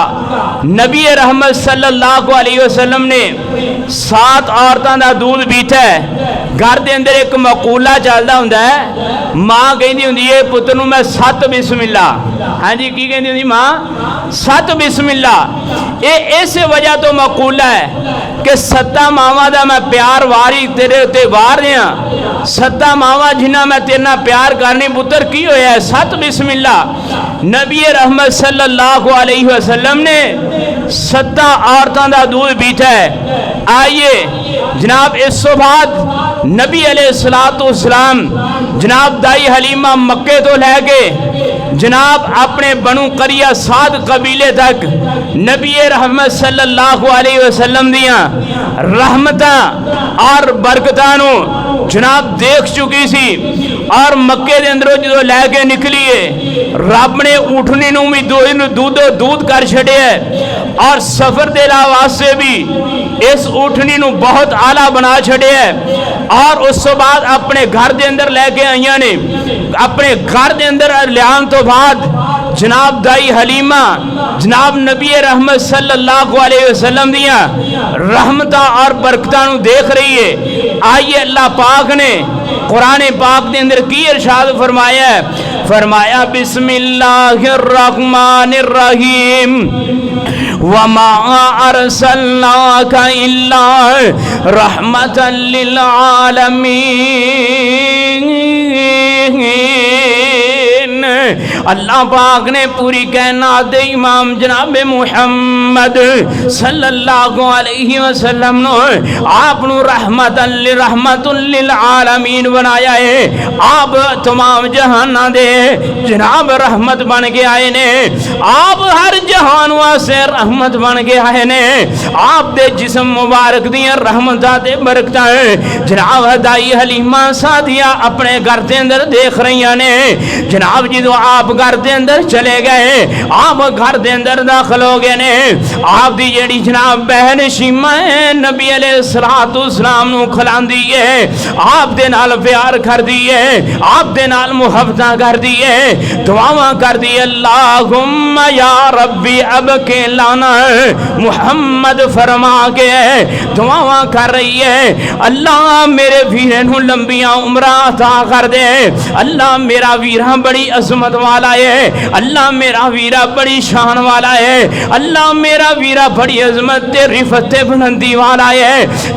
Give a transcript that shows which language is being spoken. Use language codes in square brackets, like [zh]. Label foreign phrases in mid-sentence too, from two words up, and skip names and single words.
[pa] نبی رحمت [ar] صلى الله عليه وسلم [pa] نے 7 عورتاں دا دودھ پیتا ہے. گھر کے اندر ایک مقولہ چلتا ہوندا ہے، ماں کہتی ہوندی ہے پتر نوں میں 7 بسم اللہ. ہاں جی کی کہتی ہوندی ماں 7 بسم اللہ. یہ اس وجہ تو مقولہ ہے کہ 7 ماواں دا میں پیار واری تیرے اتے وار رہا. 7 ماواں جنہاں میں تیرے نال پیار کرنی پتر کی ہویا ہے 7 بسم اللہ. نبی رحمت [ar] صلى الله عليه وسلم [pa] نے 7 عورتاں دا دودھ پیتا ہے. آئیے جناب اس بعد نبی علیہ السلام جناب دائی حلیمہ مکے تو لیکے جناب اپنے بنو کریا سعد قبیلے تک نبی رحمت [ar] صلى الله عليه وسلم [pa] دیاں رحمتاں اور برکتاں نوں جناب دیکھ چکی سی. اور مکے دے اندروں جو لیکے نکلی ہے رب نے اوٹھنی نوں بھی دودھ کر چھڈیا ہے. اور سفر دے واسطے بھی اس اوٹھنی نوں بہت اعلیٰ بنا چھڈیا ہے. اور اس بعد اپنے گھر دے اندر لیکے آئیا نے. اپنے گھر دے اندر لیان تو بعد جناب دائی حلیمہ جناب نبی رحمت [ar] صلى الله عليه وسلم [pa] دیاں رحمتاں اور برکتاں نوں دیکھ رہی ہے. آئیے اللہ پاک نے قرآن پاک کے اندر کی ارشاد فرمایا ہے. [ar] فرمایا بسم الله الرحمن الرحيم وما أرسلناك إلا رحمة للعالمين. [pa] اللہ پاک نے پوری کائنات امام جناب محمد [ar] صلى الله عليه وسلم [pa] نوں آپ [ar] رحمة للعالمين [pa] بنایا ہے. آپ تمام جہاناں دے جناب رحمت بن کے آئے نے. آپ ہر جہان واسطے رحمت بن کے آئے نے. آپ دے جسم مبارک دیاں رحمتاں تے برکتاں جناب دائی حلیمہ سعدیہ اپنے گھر کے اندر دیکھ رہی نے. جناب جو آپ گھر کے اندر چلے گئے، آپ گھر کے اندر داخل ہو گئے نے. آپ دی جیہڑی جناب بہن شیما ہے نبی علیہ السلام نوں کھلاندی ہے، آپ دے نال پیار کردی ہے، آپ دے نال محبتاں کردی ہے، دعاواں کردی ہے. [ar] اللهم يا ربي أب كه لانا محمد [pa] فرما کے دعاواں کر رہی ہے. اللہ میرے ویرے نوں لمبیاں عمراں عطا کر دے، اللہ میرا ویرا بڑی عظمت والا ہے، اللہ میرا ویرا بڑی شان والا ہے، اللہ میرا ویرا بڑی عظمت تے رفعت تے بلندی والا ہے.